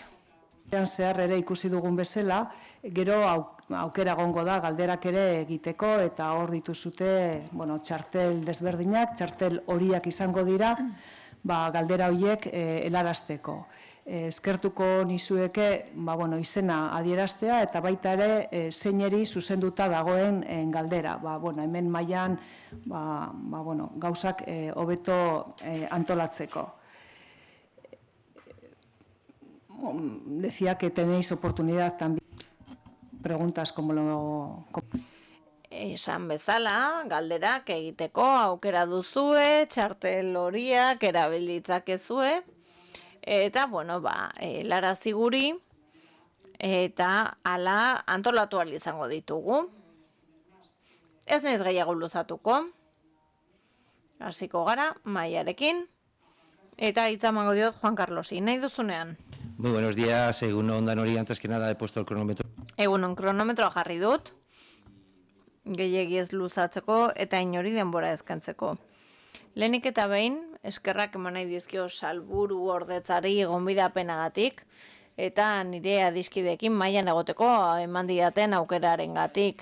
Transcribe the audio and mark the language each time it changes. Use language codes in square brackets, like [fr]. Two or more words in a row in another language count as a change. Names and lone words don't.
[eu] Zehar ere ikusi dugun bezala, gero aukera egongo da galderak ere egiteko eta hor dituzute txartel desberdinak, txartel horiak izango dira galdera horiek helarazteko. Eskertuko nizueke izena adieraztea eta baita ere zeineri zuzenduta dagoen galdera. Hemen mailan gauzak hobeto antolatzeko. [es] Decía que tenéis oportunidad también preguntas como lo... [eu] Esan bezala, galderak egiteko aukera duzue, txartel horiak erabilitzakezue, eta, helarazi guri, eta hala antolatu ahal izango ditugu. Ez naiz gehiago luzatuko, hasiko gara, maiarekin, eta hitza emango diot Juan Carlosi, nahi duzunean. [es] Muy buenos días, [eu] egunon danori, [es] antes que nada he puesto el cronómetro. [eu] Egunon kronometroa jarri dut, gehiegi ez luzatzeko eta inori denbora ezkantzeko. Lehenik eta behin, eskerrak eman nahi dizkio salburu ordetzari gonbidapenagatik, eta nire adiskideekin mailan egoteko eman didaten aukerarengatik.